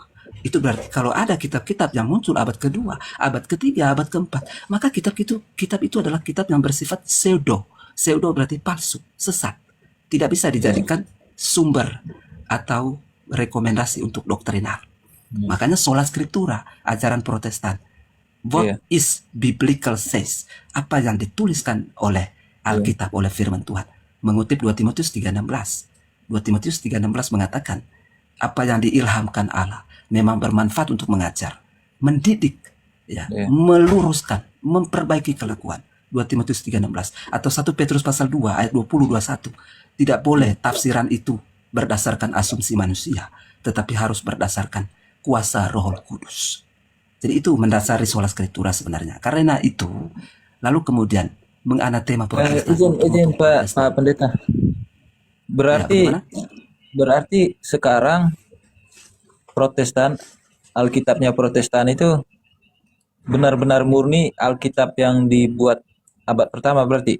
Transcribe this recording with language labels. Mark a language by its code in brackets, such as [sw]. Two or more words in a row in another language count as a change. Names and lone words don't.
[id] Itu berarti kalau ada kitab-kitab yang muncul abad kedua, abad ketiga, abad keempat, maka kitab itu adalah kitab yang bersifat pseudo. Pseudo berarti palsu, sesat. Tidak bisa dijadikan sumber atau rekomendasi untuk doktrinal. Makanya [la] sola scriptura, [id] ajaran Protestan. [en] What is biblical says? [id] Apa yang dituliskan oleh Alkitab, oleh firman Tuhan. Mengutip 2 Timotius 3:16. 2 Timotius 3:16 mengatakan, apa yang diilhamkan Allah memang bermanfaat untuk mengajar, mendidik, meluruskan, memperbaiki kelakuan. 2 Timotius 3:16 atau 1 Petrus pasal 2 ayat 20-21. Tidak boleh tafsiran itu berdasarkan asumsi manusia, tetapi harus berdasarkan kuasa Roh Kudus. Jadi itu mendasari [la] sola scriptura [id] sebenarnya. Karena itu, lalu kemudian menganatema Protestan. Izin Pak Pendeta. Berarti sekarang Protestan, Alkitabnya Protestan itu benar-benar murni Alkitab yang dibuat abad pertama berarti.